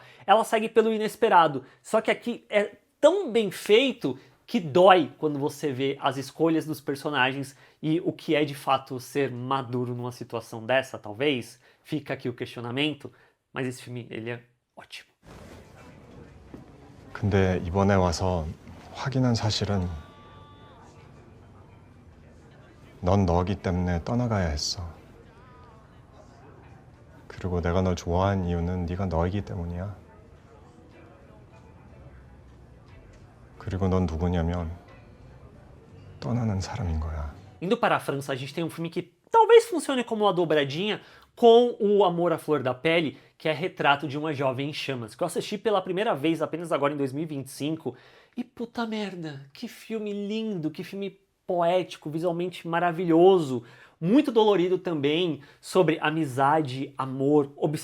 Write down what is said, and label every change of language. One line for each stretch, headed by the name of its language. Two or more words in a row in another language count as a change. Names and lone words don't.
Portuguese: Ela segue pelo inesperado, só que aqui é tão bem feito que dói quando você vê as escolhas dos personagens e o que é de fato ser maduro numa situação dessa, talvez. Fica aqui o questionamento, mas esse filme, ele é ótimo.
Korean: 근데 이번에 와서 확인한 사실은 넌 너기 때문에 떠나가야 했어. 그리고 내가 널 좋아한 이유는 네가 너이기 때문이야. 그리고 넌 누구냐면 떠나는 사람인 거야.
Portuguese: Indo para a França, a gente tem um filme que talvez funcione como uma dobradinha com o Amor à Flor da Pele, que é Retrato de uma Jovem em Chamas, que eu assisti pela primeira vez apenas agora em 2025. E puta merda, que filme lindo, que filme poético, visualmente maravilhoso, muito dolorido também, sobre amizade, amor, observação.